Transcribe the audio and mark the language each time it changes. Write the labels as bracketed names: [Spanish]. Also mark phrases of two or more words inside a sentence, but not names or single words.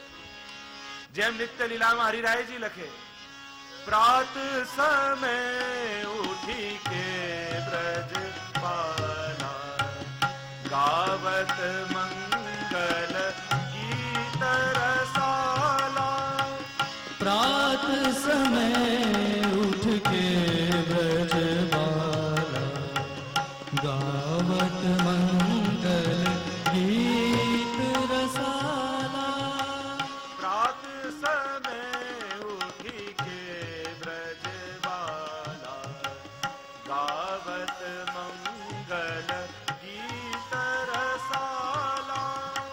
[Gujarati] જેમ નિત્ય લીલામાં હરિરાયજી લખે, [Braj] प्रात समय उठी के ब्रज पाला गावत मंगल गीत रसाला. प्रात समय उठ के ब्रज बाला गावत मंगल गीत रसाला. प्रात समय उठी के ब्रज बाला गावत मंगल गीत रसाला.